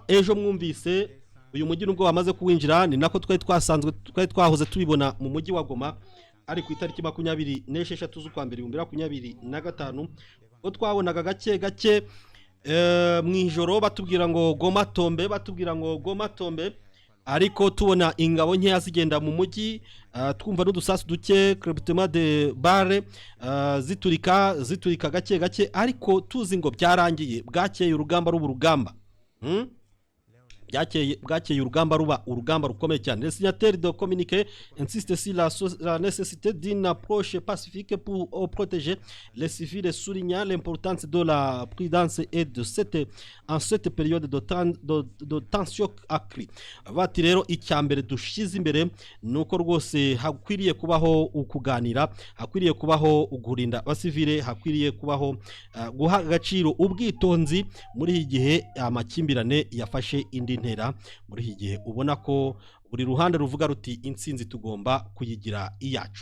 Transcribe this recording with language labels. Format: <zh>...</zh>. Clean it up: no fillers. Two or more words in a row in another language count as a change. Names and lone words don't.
<rw>Ejo mwumvise uyu mujyi nubwo wamaze kuwinjira, ni nako twari twahoze tubibona mu mujyi wa Goma ari ku itariki 26 z'ukwa mbere 2025 ko twabonaga gake mwijoro batubwira ngo Goma Tombe, ariko tubona ingabo nkeya zigenda mu mujyi, twumva n'udusasu duke</rw> <fr>crepitement de barre</fr> <rw>ziturika gake, ariko tuzi ngo byarangiye, bwakeye urugamba ruba urugamba. Bwakeye urugamba ruba urugamba rukomeye cyane.</rw> <fr>Les signataires de communiqué insistent sur la nécessité d'une approche pacifique pour protéger les civils, soulignant l'importance de la prudence et de cette période de tension accrue.</fr> <rw>Bati rero icyambere dushize imbere nuko rwose hakwiriye kubaho ukuganira, hakwiriye kubaho ugurinda abasivile, hakwiriye kubaho guha agaciro ubwitonzi muri iki gihe amakimbirane yafashe indi ntera, muri iki gihe ubona ko buri ruhande ruvuga ruti intsinzi tugomba kuyigira iyacu.</rw>